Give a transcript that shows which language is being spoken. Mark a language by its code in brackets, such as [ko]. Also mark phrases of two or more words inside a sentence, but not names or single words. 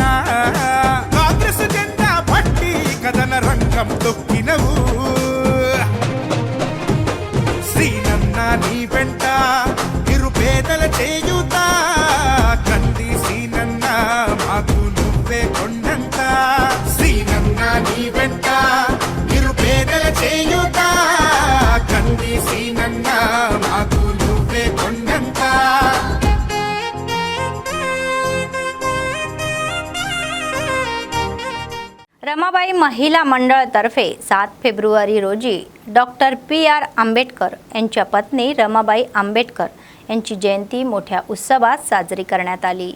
[te] కాంగ్రెస్ జెండా పట్టి కథన రంగం తొక్కినవు, సీనన్న నీ వెంట నిరుపేదల చేయుత కంది సీనన్న మాకు నువ్వే కొండంత సీనన్న నీ వెంట నిరుపేదల చేయుత కంది సీనన్న మాకు నువ్వే కొండంత। [mr] रमाबाई महिला मंडळातर्फे 7 फेब्रुवारी रोजी डॉक्टर PR आंबेडकर यांच्या पत्नी रमाबाई आंबेडकर यांची जयंती मोठ्या उत्सवात साजरी करण्यात आली।